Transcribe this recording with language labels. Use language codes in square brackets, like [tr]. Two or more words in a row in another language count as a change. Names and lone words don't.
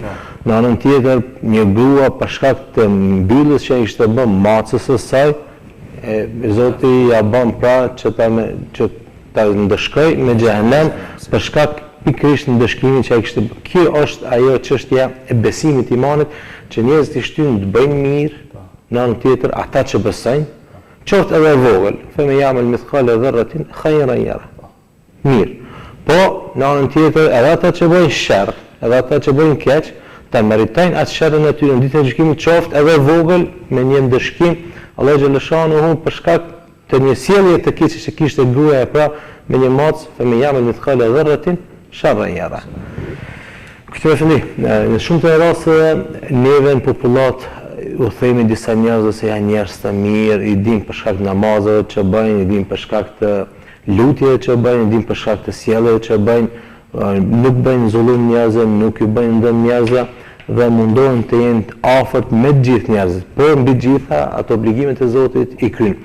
[sq] Në anën tjetër, një grua për shkak të mbylljes që ishte bën macës së saj, Zoti ja bën pra që ta ndëshkoj me xhenem për shkak pikërisht ndëshkimit që ai kishte bën. Kjo është ajo çështja e besimit imanit që njerëzit i shtyn të bëjnë mirë, në anën tjetër ata që besojnë, qoftë edhe vogël, [ar] فمن يعمل مثقال ذرة خيرا يره. [sq] Mirë. Po, në anën tjetër, edhe ata që bëjnë sherr, edhe ata që bëjnë keq, ta meritojnë atë sherrin e tyre në ditën e gjykimit, qoftë edhe vogël me një ndëshkim, Allahu [ar] جل شأنه [sq] për shkak të një sjellje të keqe që kishte gruaja pra me një macë, [ar] فمن يعمل مثقال ذرة شرا يره. [sq] Këtë është në shumë të rasteve neve në popullat u themi disa njerëz se janë njerëz të mirë, i dim për shkak të namazeve që bëjnë, i dim për shkak të lutjeve që bëjnë, i dim për shkak të sjelljeve që bëjnë, nuk bëjnë zullum njerëzve, nuk i bëjnë dëm njerëzve dhe mundohen të jenë afërt me të gjithë njerëzit, por mbi gjitha ato obligimet e Zotit i kryjnë.